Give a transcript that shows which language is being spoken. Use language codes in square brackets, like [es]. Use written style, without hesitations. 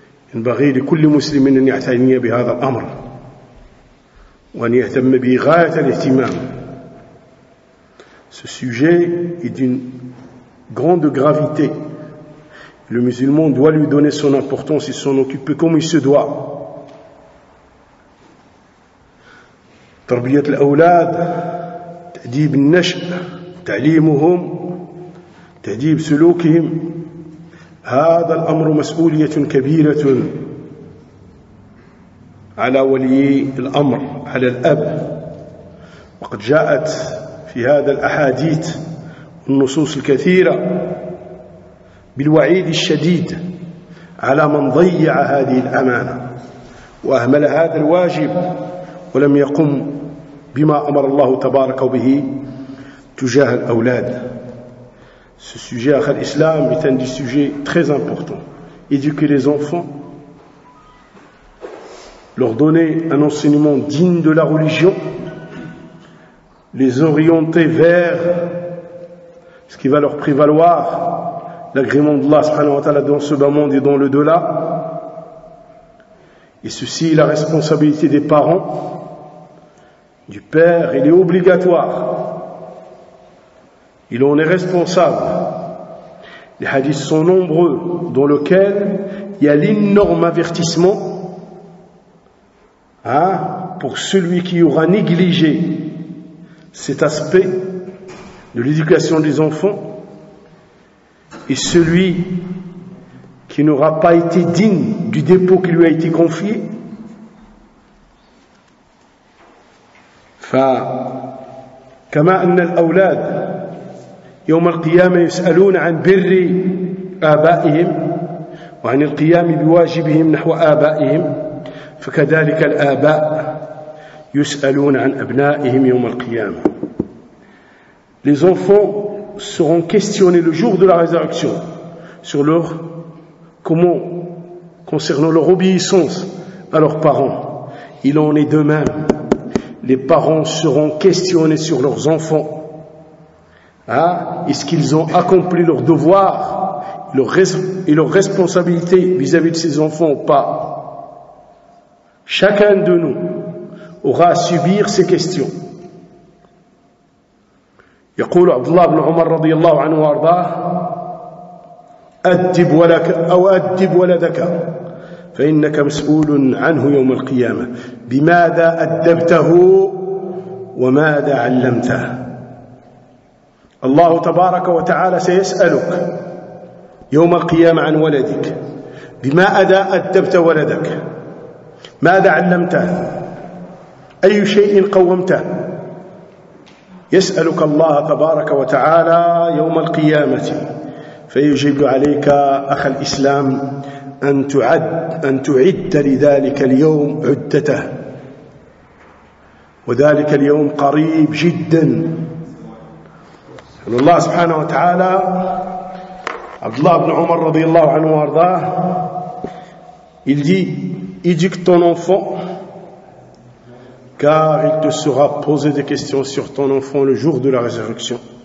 [ar] ينبغي لكل مسلم أن يعتني بهذا الأمر وأن يهتم به غاية الاهتمام. [fr] Ce sujet est d'une grande gravité. Le musulman doit lui donner son importance et s'en occuper comme il se doit. [ar] تربية الأولاد، تأديب النشأ، تعليمهم، تأديب سلوكهم، هذا الأمر مسؤولية كبيرة على ولي الأمر، على الأب. وقد جاءت في هذا الأحاديث والنصوص الكثيرة بالوعيد الشديد على من ضيع هذه الأمانة وأهمل هذا الواجب ولم يقم بما أمر الله تبارك به تجاه الأولاد. [fr] Ce sujet, à l'islam, est un des sujets très importants. Éduquer les enfants, leur donner un enseignement digne de la religion, les orienter vers ce qui va leur prévaloir, l'agrément d'Allah subhanahu wa ta'ala dans ce bas monde et dans le delà. Et ceci est la responsabilité des parents, du père, il est obligatoire. Il en est responsable. Les hadiths sont nombreux dans lesquels il y a l'énorme avertissement pour celui qui aura négligé cet aspect de l'éducation des enfants et celui qui n'aura pas été digne du dépôt qui lui a été confié. [ar] Fa kama anna al-awlad يوم القيامة يسألون عن بر آبائهم وعن القيام بواجبهم نحو آبائهم فكذلك الآباء يسألون عن أبنائهم يوم القيامة. [fr] Les enfants seront questionnés le jour de la résurrection sur leur comment concernant leur obéissance à leurs parents. Il en est de même. Les parents seront questionnés sur leurs enfants. Est-ce qu'ils ont accompli leurs devoirs et leurs responsabilités vis-à-vis de ces enfants ou pas? Chacun de nous aura à subir ces questions. [ar] يقول عبد الله بن عمر رضي الله عنه وارضاه أدب ولك أو أدب ولدك فإنك مسؤول عنه يوم القيامة بماذا أدبته وماذا علمته. الله تبارك وتعالى سيسألك يوم القيامة عن ولدك بماذا أدبت ولدك، ماذا علمته، أي شيء قومته. يسألك الله تبارك وتعالى يوم القيامة فيجب عليك أخ الإسلام أن تعد لذلك اليوم عدته، وذلك اليوم قريب جدا. الله سبحانه وتعالى عبد الله بن عمر رضي الله عنه وارضاه [fr] il dit éduque ton enfant car il te sera posé des questions sur ton enfant le jour de la résurrection.